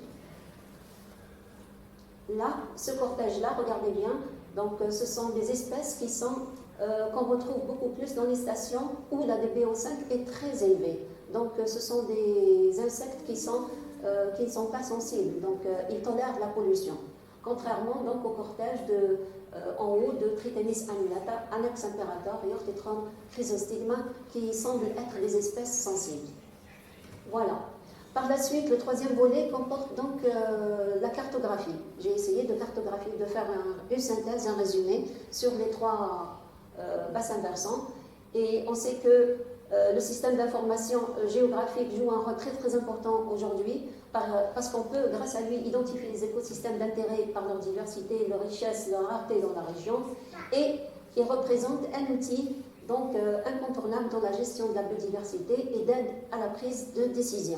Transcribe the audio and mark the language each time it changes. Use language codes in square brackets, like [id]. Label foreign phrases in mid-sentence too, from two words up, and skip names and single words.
[fr] Là, ce cortège-là, regardez bien, donc ce sont des espèces qui sont qu'on retrouve beaucoup plus dans les stations où la DBO5 est très élevée. Donc ce sont des insectes qui ne sont pas sensibles, donc ils tolèrent la pollution. Contrairement donc au cortège en haut de Trithemis annulata, Anax imperator et Orthotron chrysostigma qui semblent être des espèces sensibles. Voilà. Par la suite, le troisième volet comporte donc la cartographie. J'ai essayé de cartographier, de faire une synthèse, un résumé sur les 3 bassins versants. Et on sait que le système d'information géographique joue un rôle très très important aujourd'hui parce qu'on peut, grâce à lui, identifier les écosystèmes d'intérêt par leur diversité, leur richesse, leur rareté dans la région, et il représente un outil donc incontournable dans la gestion de la biodiversité et d'aide à la prise de décision.